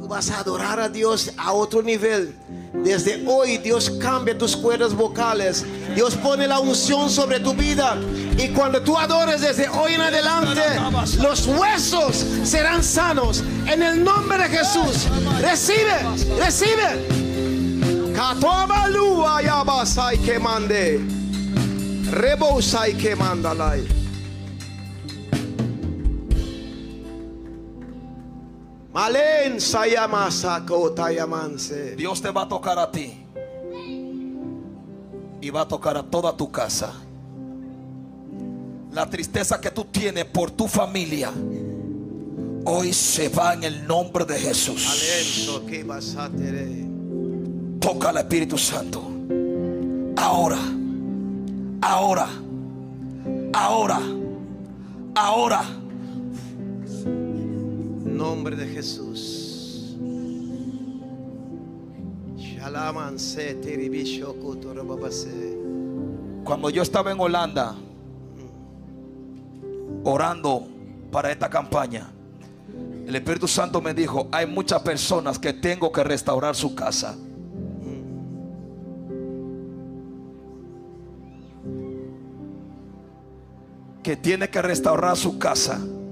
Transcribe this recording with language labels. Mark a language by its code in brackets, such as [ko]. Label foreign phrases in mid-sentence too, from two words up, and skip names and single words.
[es] Tú vas a adorar a Dios a otro nivel. Desde hoy Dios cambia tus cuerdas vocales. Dios pone la unción sobre tu vida. Y cuando tú adores desde hoy en adelante, los huesos serán sanos. En el nombre de Jesús. Recibe, recibe. Katoabalua yabasai que mande. Rebosai que mandalai. Malen sayamasa kotayamanse. Dios te va a tocar a ti y va a tocar a toda tu casa. La tristeza que tú tienes por tu familia hoy se va en el nombre de Jesús. Alento que vas a tener. Toca al Espíritu Santo. Ahora, ahora, ahora, ahora. Nombre de Jesús. Shalamanse teribisho kotorobabase. Cuando yo estaba en Holanda orando para esta campaña, el Espíritu Santo me dijo: hay muchas personas que tengo que restaurar su casa. Que tiene que restaurar su casa.